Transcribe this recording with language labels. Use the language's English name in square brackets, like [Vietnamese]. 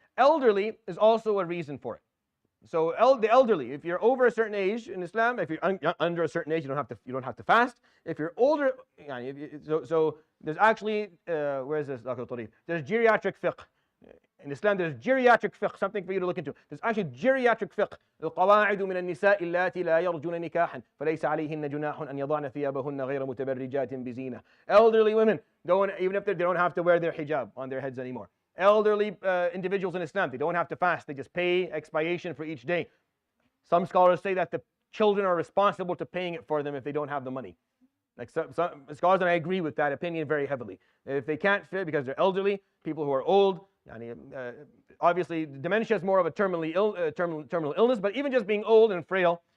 [English] Elderly is also a reason for it. So the elderly, if you're over a certain age in Islam, if you're under a certain age, you don't have to fast. If you're older, so there's actually where is this? There's geriatric fiqh. In Islam, there's geriatric fiqh, something for you to look into. There's actually geriatric fiqh. [Arabic] القواعد من النساء اللاتي لا يرجون نكاحا فليس عليهن جناح أن يضعن ثيابهن غير متبرجات بزينة. [English] Elderly women, even if they don't have to wear their hijab on their heads anymore. Elderly individuals in Islam, they don't have to fast. They just pay expiation for each day. Some scholars say that the children are responsible to paying it for them if they don't have the money. Like some scholars, and I agree with that opinion very heavily. If they can't fit because they're elderly, people who are old, obviously dementia is more of a terminal illness, but even just being old and frail.